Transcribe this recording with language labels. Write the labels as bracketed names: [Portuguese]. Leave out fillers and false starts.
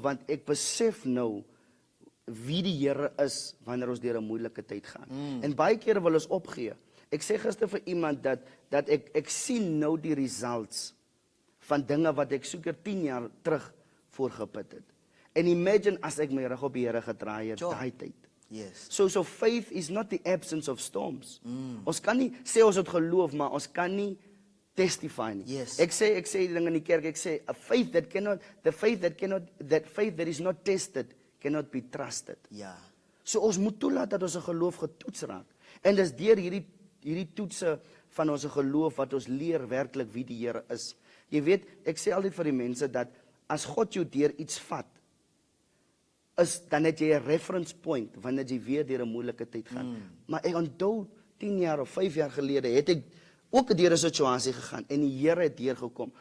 [Afrikaans] Want ek besef nou wie die Here is wanneer ons deur 'n moeilike tyd gaan. En baie kere wil ons opgee. Ek sê gister vir iemand dat ek sien nou die results van dinge wat ek soeker 10 jaar terug voorgeput het. En imagine as ek my rug op die Here gedraai het [English] Sure. [Afrikaans] daai tyd. [English] Yes. So faith is not the absence of storms. [Afrikaans] Ons kan nie sê ons het geloof, maar ons kan nie testify nie. Yes. Ek sê die ding in die kerk, ek sê [English] a faith that faith that is not tested cannot be trusted. [Afrikaans] Ja. So ons moet toelaat dat ons geloof getoets raak. En dis deur hierdie toetse van ons geloof wat ons leer werklik wie die Here is. Jy weet, ek sê altyd vir die mense dat as God jou deur iets vat, dan het jy 'n reference point wanneer jy weer deur 'n moeilike tyd gaan. Maar ek onthou 10 jaar of 5 jaar gelede het ek ook deur 'n situasie gegaan en die Here het deurgekom.